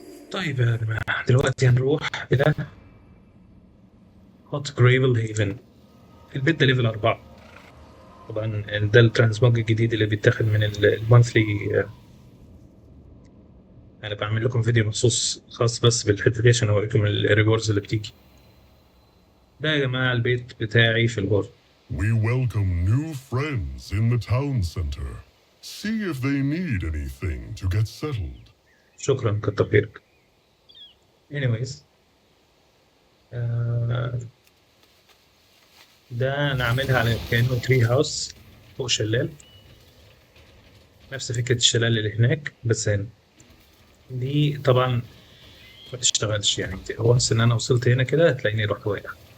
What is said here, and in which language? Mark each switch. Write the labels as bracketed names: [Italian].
[Arabic] طيب يا جماعه دلوقتي هنروح الى هوت جريفل هيفن. البيت ده ليفل 4. طبعا ده الترانسموج الجديد اللي بيتاخد من المونثلي. انا بعمل لكم فيديو مخصوص خاص بس بالحته دي عشان اوريكم الريوردز اللي بتيجي. ده يا جماعه البيت بتاعي في الغرفه. [English] We welcome new friends in the town center. See if they need anything to get settled. [Arabic] شكرا كتر خيرك. anyways آه ده انا عاملها على كانه تري هاوس فوق شلال، نفس فكره الشلال اللي هناك بس هنا. دي طبعا ما تشتغلش يعني، وانس ان انا وصلت هنا كده هتلاقيني رحت واقع.